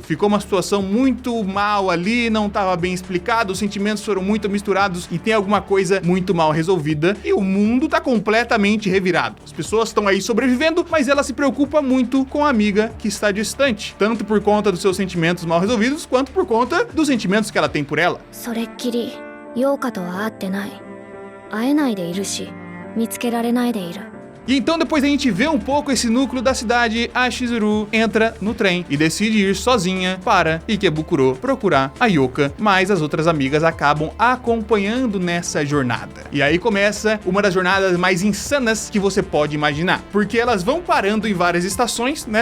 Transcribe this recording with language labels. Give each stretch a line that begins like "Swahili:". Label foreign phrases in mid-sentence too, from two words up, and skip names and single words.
Portuguese: Ficou uma situação muito mal ali, não tava bem explicado, os sentimentos foram muito misturados e tem alguma coisa muito mal resolvida e o mundo tá completamente revirado. As pessoas estão aí sobrevivendo, mas ela se preocupa muito com a amiga que está distante, tanto por conta dos seus sentimentos mal resolvidos, quanto por conta dos sentimentos que ela tem por ela.
Japanese: それっきりヨーカとは会ってない。会えないでいるし、見つけられないでいる。
Portuguese: E então, depois da gente ver um pouco esse núcleo da cidade, a Chizuru entra no trem e decide ir sozinha para Ikebukuro procurar a Yoka, mas as outras amigas acabam acompanhando nessa jornada. E aí começa uma das jornadas mais insanas que você pode imaginar, porque elas vão parando em várias estações, né?